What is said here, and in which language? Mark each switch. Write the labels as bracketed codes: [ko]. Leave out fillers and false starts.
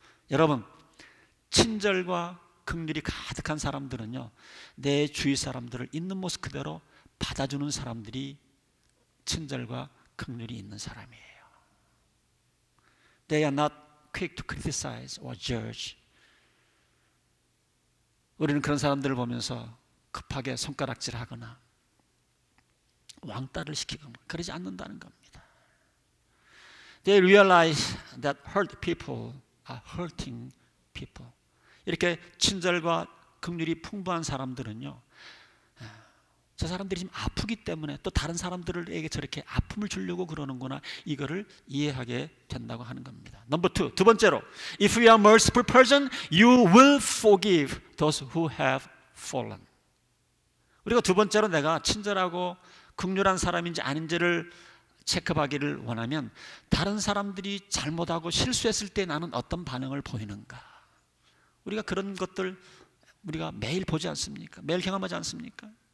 [ko] 여러분, 친절과 긍휼이 가득한 사람들은요, 내 주위 사람들을 있는 모습 그대로 받아주는 사람들이 친절과 긍휼이 있는 사람이에요. [en] They are not quick to criticize or judge. [ko] 우리는 그런 사람들을 보면서 급하게 손가락질하거나 왕따를 시키거나 그러지 않는다는 겁니다. [en] They realize that hurt people are hurting people. [ko] 이렇게 친절과 긍휼이 풍부한 사람들은요, 저 사람들이 지금 아프기 때문에 또 다른 사람들에게 저렇게 아픔을 주려고 그러는구나, 이거를 이해하게 된다고 하는 겁니다. [en] Number two, [ko] 두 번째로, [en] if you are a merciful person, you will forgive those who have fallen. [ko] 우리가 두 번째로 내가 친절하고 긍휼한 사람인지 아닌지를 체크하기를 원하면 다른 사람들이 잘못하고 실수했을 때 나는 어떤 반응을 보이는가, 우리가 그런 것들 우리가 매일 보지 않습니까? 매일 경험하지 않습니까?